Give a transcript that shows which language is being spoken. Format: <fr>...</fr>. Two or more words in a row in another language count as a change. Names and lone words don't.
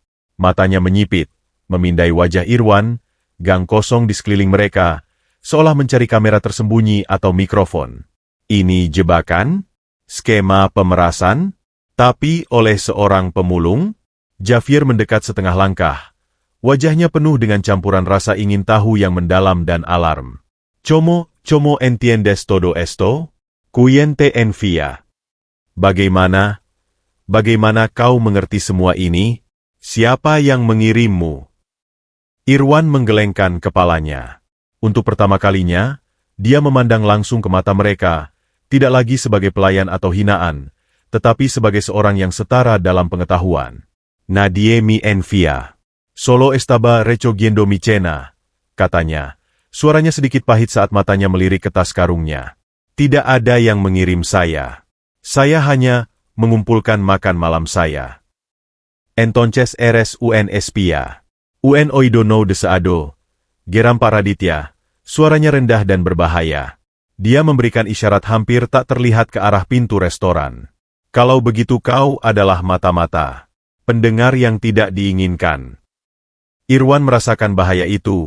<id>Matanya menyipit, memindai wajah Irwan, gang kosong di sekeliling mereka, seolah mencari kamera tersembunyi atau mikrofon. Ini jebakan? Skema pemerasan? Tapi oleh seorang pemulung? Javier mendekat setengah langkah. Wajahnya penuh dengan campuran rasa ingin tahu yang mendalam dan alarm.</id> <es>¿Cómo entiendes todo esto? ¿Quién te envía?</es> <id>Bagaimana kau mengerti semua ini? Siapa yang mengirimmu? Irwan menggelengkan kepalanya. Untuk pertama kalinya, dia memandang langsung ke mata mereka, tidak lagi sebagai pelayan atau hinaan, tetapi sebagai seorang yang setara dalam pengetahuan.</id> <es>Nadie me envía. Solo estaba recogiendo mi cena,</es> <id>katanya. Suaranya sedikit pahit saat matanya melirik ke tas karungnya. Tidak ada yang mengirim saya. Saya hanya mengumpulkan makan malam saya.</id> <es>Entonces eres un espía. Un oído no deseado.</es> <id>Geram Pak Raditya. Suaranya rendah dan berbahaya. Dia memberikan isyarat hampir tak terlihat ke arah pintu restoran. Kalau begitu kau adalah mata-mata. Pendengar yang tidak diinginkan. Irwan merasakan bahaya itu.</id>